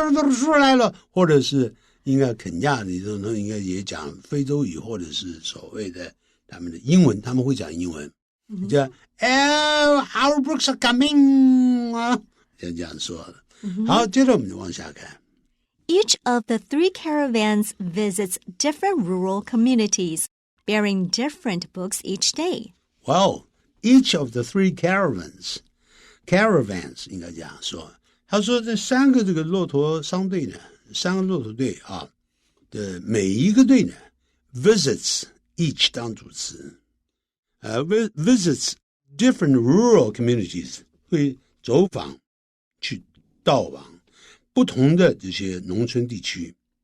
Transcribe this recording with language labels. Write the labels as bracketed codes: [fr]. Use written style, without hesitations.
[zh] 书来了或者是应该肯亚的应该也讲非洲语或者是所谓的他们的英文他们会讲英文叫 [en] our books are coming [zh] 这样说的好接着我们就往下看 [en] Each of the 3 caravans visits different rural communities, bearing different books each day. Well, each of the 3 caravans [zh] 应该这样说。他说这3个这个骆驼商队呢，3个骆驼队的每一个队呢 visits each 当主词 [en] visits different rural communities [zh] 会走访去到往不同的这些农村地区，